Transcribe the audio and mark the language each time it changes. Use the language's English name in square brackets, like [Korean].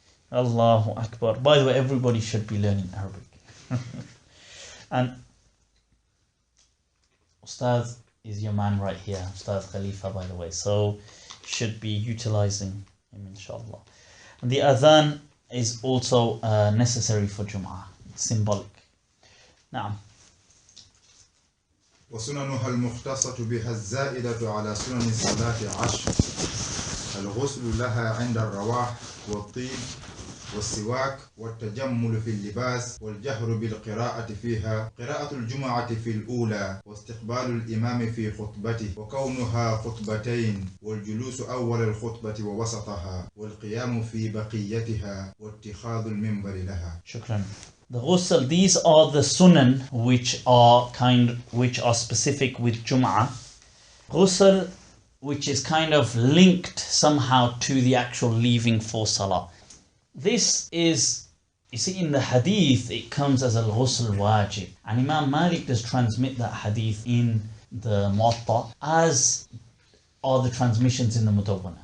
[English] Allahu Akbar. By the way, everybody should be learning Arabic. And Ustad is your man right here, Ustad Khalifa, by the way, so should be utilizing him, inshallah. And the adhan is also necessary for Jum'ah. It's symbolic. Now, [Arabic] وسننها المختصة بها الزائدة على سنن الصلاة 10 الغسل لها عند الرواح والطيب والسواك والتجمل في اللباس والجهر بالقراءة فيها قراءة الجمعة في الأولى واستقبال الإمام في خطبته وكونها خطبتين والجلوس أول الخطبة ووسطها والقيام في بقيتها واتخاذ المنبر لها. Shukran. [English] The ghusl, these are the sunan which are specific with Jum'ah. Ghusl which is kind of linked somehow to the actual leaving for salah. This is, you see, in the hadith it comes as al-ghusl wajib, and Imam Malik does transmit that hadith in the Muwatta, as are the transmissions in the Mudawwana.